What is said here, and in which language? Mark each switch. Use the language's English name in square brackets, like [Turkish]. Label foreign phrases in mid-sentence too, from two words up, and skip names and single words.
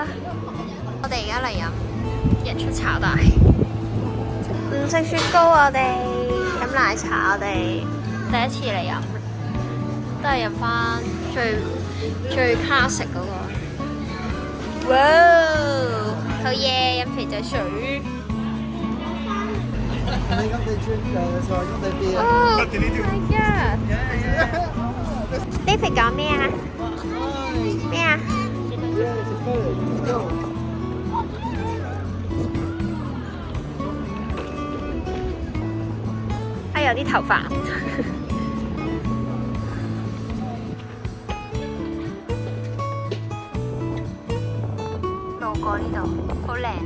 [Cantonese] 我哋而家嚟飲日出炒大，唔食雪糕，我哋飲奶茶。我哋第一次嚟飲，都係飲返最 classic 嗰個。哇！好嘢，飲肥仔水。 [English] Oh my god！ [Cantonese] David 講咩啊？咩啊？有啲頭髮。路過呢度，好靚啊！